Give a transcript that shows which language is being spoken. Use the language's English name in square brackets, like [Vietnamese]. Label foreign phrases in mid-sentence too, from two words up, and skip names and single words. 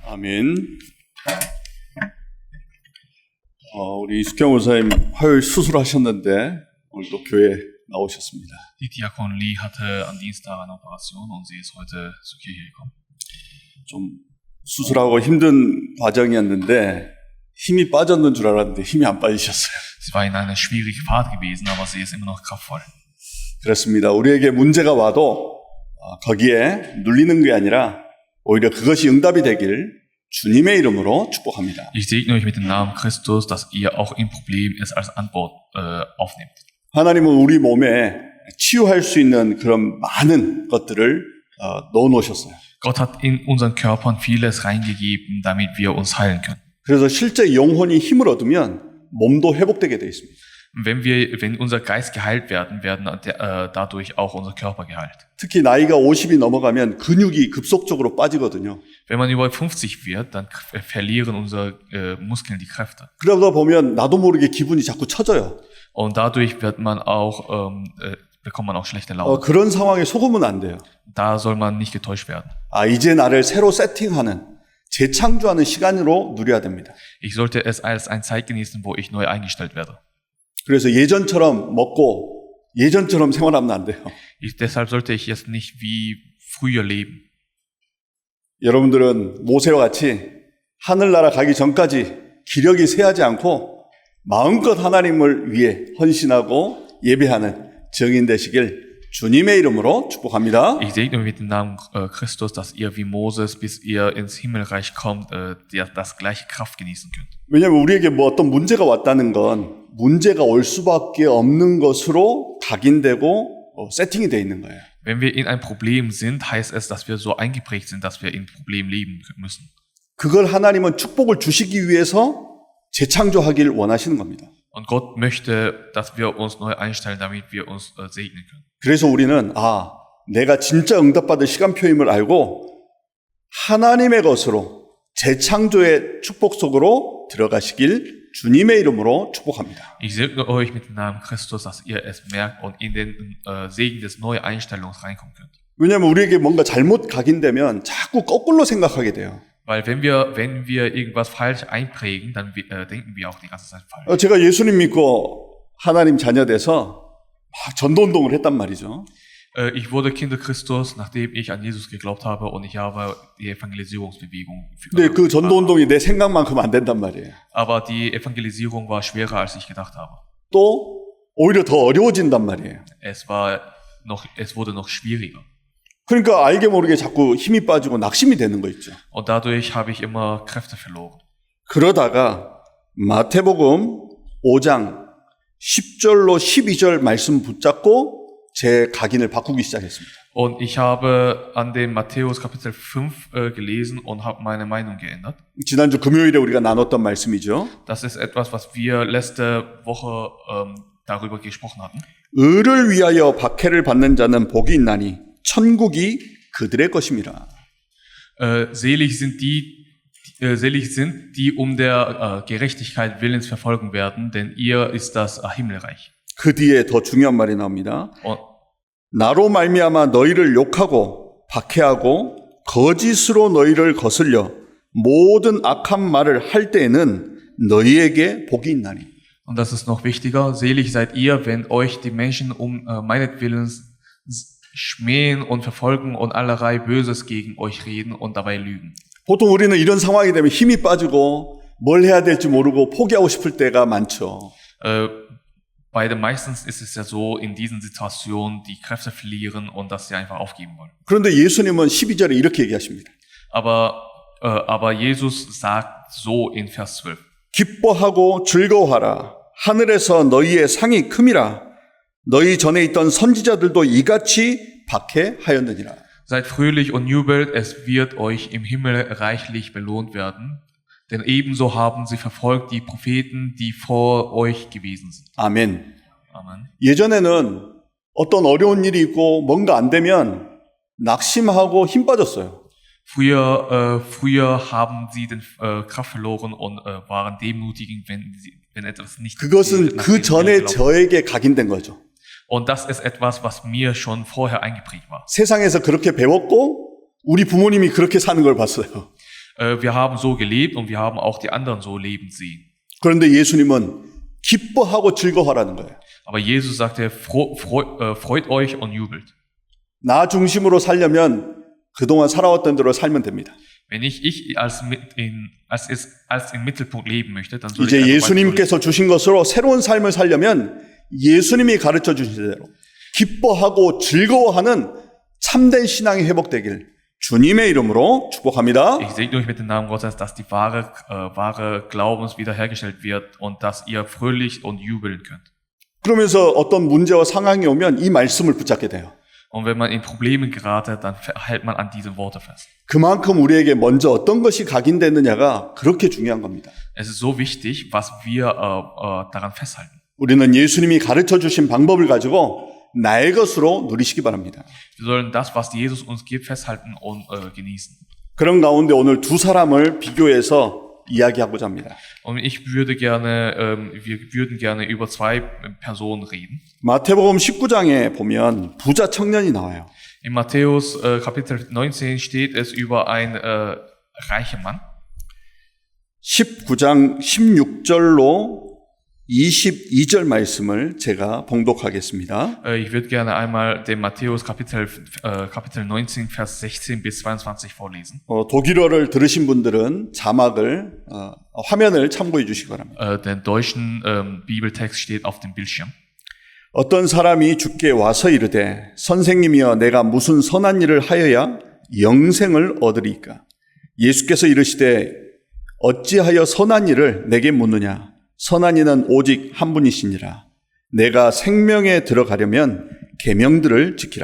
[Korean] 아멘. 우리 이숙경 원사님 화요일 수술하셨는데 오늘 또 교회 나오셨습니다. [German] Die Diakon Lee hatte am Dienstag eine Operation und sie ist heute zur Kirche gekommen. [Korean] 좀 수술하고 힘든 과정이었는데 힘이 빠졌는 줄 알았는데 힘이 안 빠지셨어요. [German] Sie war in einer schwierigen Fahrt gewesen, aber sie ist immer noch kraftvoll. [Korean] 그렇습니다. 우리에게 문제가 와도 거기에 눌리는 게 아니라 오히려 그것이 응답이 되길 주님의 이름으로 축복합니다. [German] Ich segne euch mit dem Namen Christus, dass ihr auch im Problem es als Antwort aufnehmt. [Korean] 하나님은 우리 몸에 치유할 수 있는 그런 많은 것들을 넣어놓으셨어요. [German] Gott hat in unseren Körpern vieles reingegeben, damit wir uns heilen können. [Korean] 그래서 실제 영혼이 힘을 얻으면 몸도 회복되게 되어 있습니다. [German] Wenn unser Geist geheilt werden dadurch auch unser Körper geheilt. [Korean] 특히 나이가 50이 넘어가면 근육이 급속적으로 빠지거든요. [German] Wenn man über 50 wird, dann verlieren unsere Muskeln die Kräfte. [Korean] 그러다 보면 나도 모르게 기분이 자꾸 처져요. [German] Und dadurch bekommt man auch schlechte Laune. [Korean] 그런 상황에 속으면 안 돼요. [German] Da soll man nicht getäuscht werden. [Korean] 이제 나를 새로 세팅하는, 재창조하는 시간으로 누려야 됩니다. [German] Ich sollte es als eine Zeit genießen, wo ich neu eingestellt werde. [Korean] 그래서 예전처럼 먹고 예전처럼 생활하면 안 돼요. [German] Deshalb sollte ich jetzt nicht wie früher leben. [Korean] 여러분들은 모세와 같이 하늘나라 가기 전까지 기력이 쇠하지 않고 마음껏 하나님을 위해 헌신하고 예배하는 증인 되시길 주님의 이름으로 축복합니다. [German] Ich segne mit dem Namen Christus, dass ihr wie Moses, bis ihr ins Himmelreich kommt, das gleiche Kraft genießen könnt. [Korean] 왜냐하면 우리에게 어떤 문제가 왔다는 건 문제가 올 수밖에 없는 것으로 각인되고 세팅이 되어 있는 거예요. [German] Wenn wir in ein Problem sind, heißt es, dass wir so eingeprägt sind, dass wir in Problem leben müssen. [Korean] 그걸 하나님은 축복을 주시기 위해서 재창조하길 원하시는 겁니다. [German] Und Gott möchte, dass wir uns neu einstellen, damit wir uns segnen können. [Korean] 그래서 우리는 내가 진짜 응답받을 시간표임을 알고 하나님의 것으로 재창조의 축복 속으로 들어가시길 주님의 이름으로 축복합니다. [German] Ich segne euch mit dem Namen Christus, dass ihr es merkt und in den Segen des Neueinstellungs reinkommen könnt. [Korean] 왜냐하면 우리에게 뭔가 잘못 각인되면 자꾸 거꾸로 생각하게 돼요. [German] Weil wenn wir irgendwas falsch einprägen, dann denken wir auch die ganze Zeit falsch. [Korean] 제가 예수님 믿고 하나님 자녀 돼서 막 전도운동을 했단 말이죠. [German] Ich wurde Kinder Christus, nachdem ich an Jesus geglaubt habe und ich habe die Evangelisierungsbewegung. [Korean] 근데 그 전도운동이 내 생각만큼 안 된단 말이에요. [German] Aber die Evangelisierung war schwerer, als ich gedacht habe. [Korean] 또 오히려 더 어려워진단 말이에요. [German] Es wurde noch schwieriger. [Korean] 그러니까 알게 모르게 자꾸 힘이 빠지고 낙심이 되는 거 있죠. [German] Und dadurch habe ich immer Kräfte verloren. [Korean] 그러다가 마태복음 5장 10절로 12절 말씀 붙잡고 제 각인을 바꾸기 시작했습니다. [German] Und ich habe an dem Matthäus Kapitel 5 gelesen und habe meine Meinung geändert. [Korean] 지난주 금요일에 우리가 나눴던 말씀이죠. [German] Das ist etwas, was wir letzte Woche darüber gesprochen hatten. [Korean] 의를 위하여 박해를 받는 자는 복이 있나니 천국이 그들의 것임이라. [German] Selig sind die um der Gerechtigkeit willens verfolgen werden, denn ihr ist das Himmelreich. [Korean] 그 뒤에 더 중요한 말이 나옵니다. 나로 말미암아 너희를 욕하고 박해하고 거짓으로 너희를 거슬려 모든 악한 말을 할 때에는 너희에게 복이 있나니. [German] Und das ist noch wichtiger. Selig seid ihr, wenn euch die Menschen meinetwillen schmähen und verfolgen und allerlei Böses gegen euch reden und dabei lügen. [Korean] 보통 우리는 이런 상황이 되면 힘이 빠지고 뭘 해야 될지 모르고 포기하고 싶을 때가 많죠. [German] Bei den meistens ist es ja so, in diesen Situationen die Kräfte verlieren und dass sie einfach aufgeben wollen. [Korean] 그런데 예수님은 12절에 이렇게 얘기하십니다. [German] Aber Jesus sagt so in Vers 12. [Korean] 기뻐하고 즐거워하라. 하늘에서 너희의 상이 큼이라. 너희 전에 있던 선지자들도 이같이 박해하였느니라. [German] Seid fröhlich und jubelt, es wird euch im Himmel reichlich belohnt werden. Denn ebenso haben sie verfolgt die Propheten, die vor euch gewesen sind. [Korean] 아멘. [German] Amen. [Korean] 예전에는 어떤 어려운 일이 있고 뭔가 안 되면 낙심하고 힘 빠졌어요. [German] Früher haben sie den Kraft verloren und waren demütigend, wenn etwas nicht [Korean] 그것은 그 전에 저에게 각인된 거죠. [German] Und das ist etwas, was mir schon vorher eingeprägt war. [Korean] 세상에서 그렇게 배웠고 우리 부모님이 그렇게 사는 걸 봤어요. [German] Wir haben so gelebt und wir haben auch die anderen so leben sehen. [Korean] 그런데 예수님은 기뻐하고 즐거워하라는 거예요. [German] Aber Jesus sagte, freut euch und jubelt. [Korean] 나 중심으로 살려면 그동안 살아왔던 대로 살면 됩니다. [German] Wenn ich als im Mittelpunkt leben möchte, dann soll ich [Korean] 이제 [German] einfach [Korean] 예수님께서 주신 것으로 새로운 삶을 살려면 예수님이 가르쳐 주신 대로 기뻐하고 즐거워하는 참된 신앙이 회복되길 주님의 이름으로 축복합니다. [German] Ich segne euch mit dem Namen Gottes, dass die wahre Glaubens wiederhergestellt wird und dass ihr fröhlich und jubeln könnt. [Korean] 그러면서 어떤 문제와 상황이 오면 이 말씀을 붙잡게 돼요. [German] Und wenn man in Problemen gerate, dann hält man an diese Worte fest. [Korean] 그만큼 우리에게 먼저 어떤 것이 각인됐느냐가 그렇게 중요한 겁니다. [German] Es ist so wichtig, was wir daran festhalten. [Korean] 우리는 예수님이 가르쳐 주신 방법을 가지고 나의 것으로 누리시기 바랍니다. [German] Wir sollen das, was Jesus uns gibt, festhalten und genießen. [Korean] 그런 가운데 오늘 두 사람을 비교해서 이야기하고자 합니다. [German] Und wir würden gerne über zwei Personen reden. [Korean] 마태복음 19장에 보면 부자 청년이 나와요. [German] In Matthäus Kapitel 19 steht es über einen reichen Mann. [Korean] 19장 16절로 22절 말씀을 제가 봉독하겠습니다. [German] Ich würde gerne einmal den Matthäus Kapitel 19, Vers 16 bis 22 vorlesen. [Korean] 독일어를 들으신 분들은 자막을 화면을 참고해 주시기 바랍니다. [German] Den deutschen Bibeltext steht auf dem Bildschirm. [Korean] 어떤 사람이 주께 와서 이르되 선생님이여 내가 무슨 선한 일을 하여야 영생을 얻으리까? 예수께서 이르시되 어찌하여 선한 일을 내게 묻느냐? 선한 이는 오직 한 분이시니라. 내가 생명에 들어가려면 계명들을 지키라.